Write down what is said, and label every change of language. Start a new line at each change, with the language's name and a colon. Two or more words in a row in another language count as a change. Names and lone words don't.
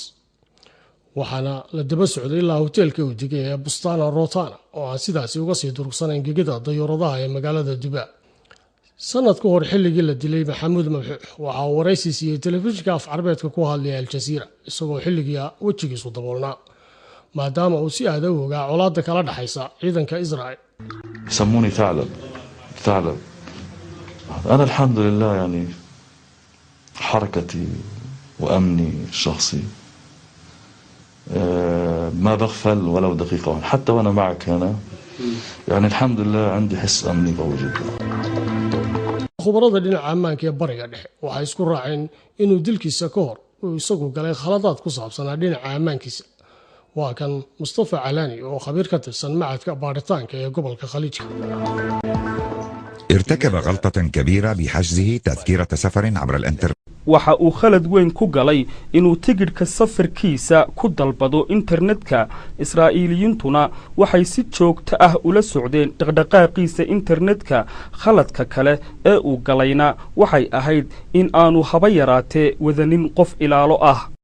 Somali: waxaana la daba socday ilaa hoteelka uu degay ee Bustana Rotana oo aan sidaasi uga sii durugsanayn gegida dayuuradaha ee magaalada Dubai. sanad ka hor xilligii la dilay maxamuud mabxuux waxa uu waraysi siiyay telefishinka af Carabeedka ku hadlaya Al Jazeera isagoo xilligii wajigiisu daboolnaa maadaama uu si aad u ogaa colaadda kala dhaxaysa ciidanka Israa'iil.
Arabic: يسموني ثعلب أنا الحمد لله يعني حركتي وأمني الشخصي ما بغفل ولو دقيقة حتى وأنا معك هنا يعني الحمد لله عندي حس أمني قوي جدا.
Somali: khubarada dhinaca ammaanka ee bariga dhexe waxay isku raaceen inuu dilkiisa ka hor uu isagu galay khaladaad ku saabsanaa dhinaca ammaankiisa. waa kan Mustafa Calani oo khabiir ka tirsan macadka baaritaanka ee gobolka Khaliijka.
Arabic: ارتكب غلطة كبيرة بحجزه تذكرة سفر عبر الانترنت.
Somali: waxa uu khalad weyn ku galay inuu tigidhka safarkiisa ku dalbado internetka. Israa'iiliyiintuna waxay si joogto ah ula socdeen dhaqdhaqaaqiisa internetka. khaladka kale ee uu galayna waxay ahayd in aanu haba yaraatee wadanin qof ilaalo ah.